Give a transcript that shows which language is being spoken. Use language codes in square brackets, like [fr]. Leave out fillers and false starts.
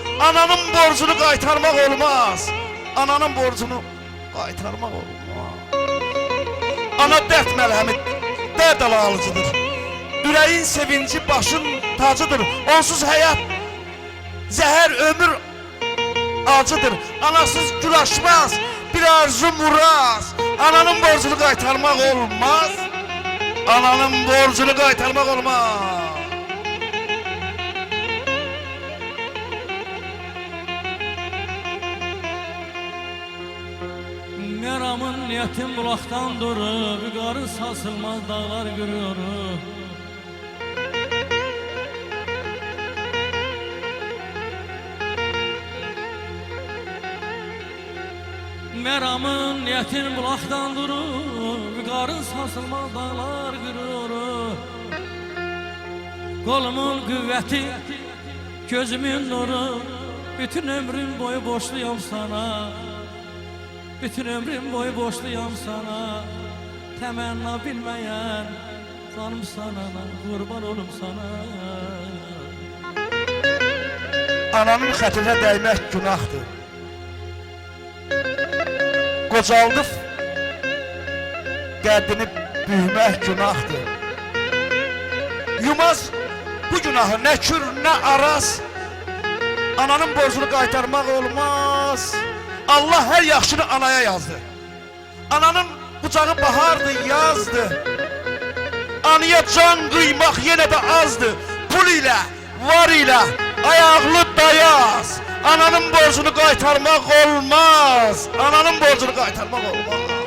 [az] Ananın borcunu qaytarmaq olmaz. Ananın borcunu qaytarmaq olmaz. Ana dərd məlhəmi, dərd alıcıdır. Ürəyin sevinci başın tacıdır. Onsuz həyat zəhər ömür acıdır. Anasız gül açmaz, bir arzu muraz. Ananın borcunu qaytarmaq olmaz. Ananın borcunu qaytarmaq olmaz. [tr] Meramın niyetim bulaktan durur, qarı sarsılmaz dağlar görüyorum. Meramın niyetin bulaktan durur, qarın sarsılmaz dağlar görüyorum. Kolumun kuvveti, gözümün nuru, bütün ömrüm boyu borçluyum sana. Bütün ömrüm boyu borçluyum sana. Temenna bilmeyen canım sana, kurban olum sana. [az] Ananın xətrinə dəymək günahdır. Qocaldıb qəddini büyümək günahdır. Yumaz bu günahı nə kür nə araz. Ananın borcunu qaytarmaq olmaz. Allah hər yaxşını anaya yazdı. Ananın bucağı bahardı, yazdı. Anıya can qıymaq yenə də azdı. Pul ilə, var ilə, ayaqlı dayaz. Ananın borcunu qaytarmaq olmaz. Ananın borcunu qaytarmaq olmaz.